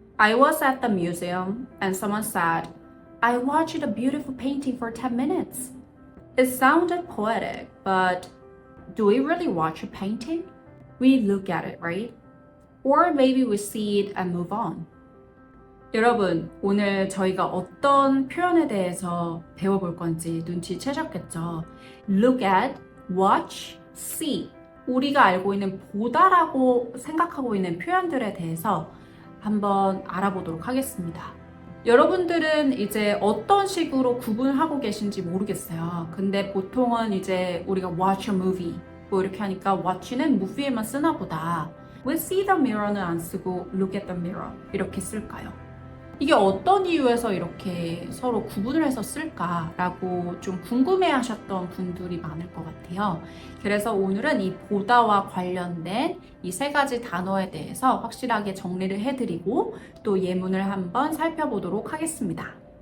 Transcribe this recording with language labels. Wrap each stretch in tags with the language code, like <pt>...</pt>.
<en>I was at the museum and someone said, I watched a beautiful painting for 10 minutes. It sounded poetic, but do we really watch a painting? We look at it, right? Or maybe we see it and move on.</en> <ko>여러분, 오늘 저희가 어떤 표현에 대해서 배워볼 건지 눈치채셨겠죠?</ko> <en>Look at, watch, see.</en> <ko>우리가 알고 있는 보다라고 생각하고 있는 표현들에 대해서 한번 알아보도록 하겠습니다. 여러분들은 이제 어떤 식으로 구분하고 계신지 모르겠어요. 근데 보통은 이제 우리가</ko> <en>watch a movie</en> <ko>뭐 이렇게 하니까 watch는 movie에만 쓰나 보다. 왜</ko> <en>see the mirror</en> <ko>는 안 쓰고</ko> <en>look at the mirror</en> <ko>이렇게 쓸까요? 이게 어떤 이유에서 이렇게 서로 구분을 해서 쓸까라고 좀 궁금해하셨던 분들이 많을 것 같아요. 그래서 오늘은 이 보다와 관련된 이 세 가지 단어에 대해서 확실하게 정리를 해드리고 또 예문을 한번 살펴보도록 하겠습니다.</ko>